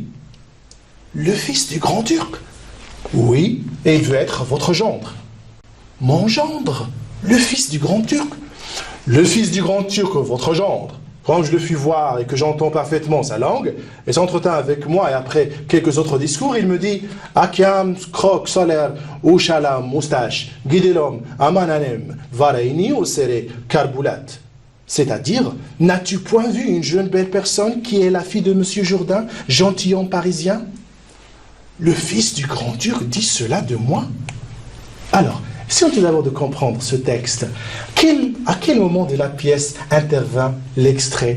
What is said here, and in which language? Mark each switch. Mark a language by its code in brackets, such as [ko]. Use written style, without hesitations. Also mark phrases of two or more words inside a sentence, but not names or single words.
[fr] Le fils du grand Turc? Oui, et il veut être votre gendre. Mon gendre? Le fils du grand Turc? Le fils du grand Turc, votre gendre. Quand je le fis voir et que j'entends parfaitement sa langue, et s'entretint avec moi et après quelques autres discours, il me dit « Akiam, krok, solaire, ushalam, moustache, guidelom, amananem, varaini, osere, karboulat » C'est-à-dire, n'as-tu point vu une jeune belle personne qui est la fille de monsieur Jourdain, gentilhomme parisien? Le fils du grand Turc dit cela de moi? Alors, essayons tout d'abord de comprendre ce texte. À quel moment de la pièce intervint l'extrait?